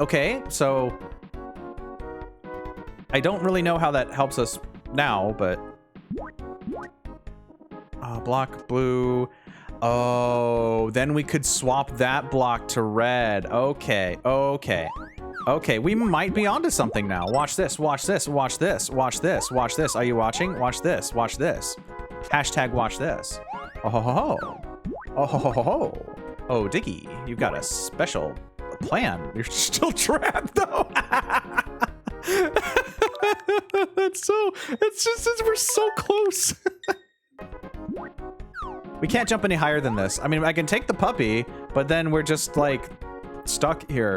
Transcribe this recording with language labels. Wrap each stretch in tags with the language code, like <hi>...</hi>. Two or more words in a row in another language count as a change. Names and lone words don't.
<en>Okay, so I don't really know how that helps us now, but block blue. Oh, then we could swap that block to red. Okay, okay. Okay, we might be onto something now. Watch this, watch this, watch this, watch this, watch this. Are you watching? Watch this, watch this. Hashtag watch this. Oh ho ho ho. Oh ho ho ho ho. Oh, Diggeh, you've got a special plan. You're still trapped, though. It's just, we're so close. We can't jump any higher than this. I mean, I can take the puppy, but then we're just, like, stuck here.</en>